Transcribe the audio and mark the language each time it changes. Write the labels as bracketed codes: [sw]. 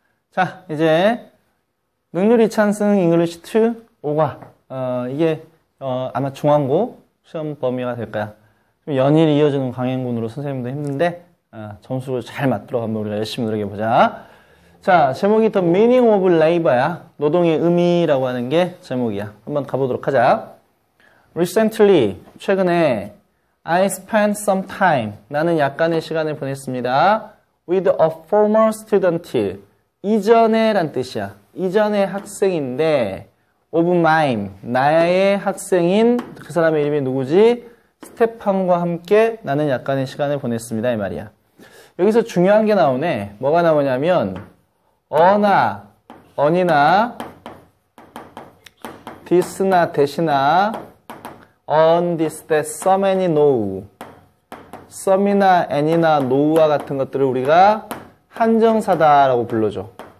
[ko] 자, 이제 능률 이찬승 잉글리시 2 5과 이게 아마 중앙고 시험 범위가 될 거야. 좀 연일 이어지는 강행군으로 선생님도 힘든데 점수를 잘 맞도록 한번 우리가 열심히 노력해보자. 자, 제목이 [en] The Meaning of Labor야. [ko] 노동의 의미라고 하는 게 제목이야. 한번 가보도록 하자. [en] Recently, [ko] 최근에 [en] I spent some time, [ko] 나는 약간의 시간을 보냈습니다. [en] With a former student, [ko] 이전에 란 뜻이야. 이전의 학생인데 [en] of mine, [ko] 나의 학생인 그 사람의 이름이 누구지? 스테판과 함께 나는 약간의 시간을 보냈습니다. 이 말이야. 여기서 중요한 게 나오네. 뭐가 나오냐면 어나, 언이나 this나 that이나 on, this, that, some, any, no some이나 any나 no와 같은 것들을 우리가 한정사다라고 불러줘.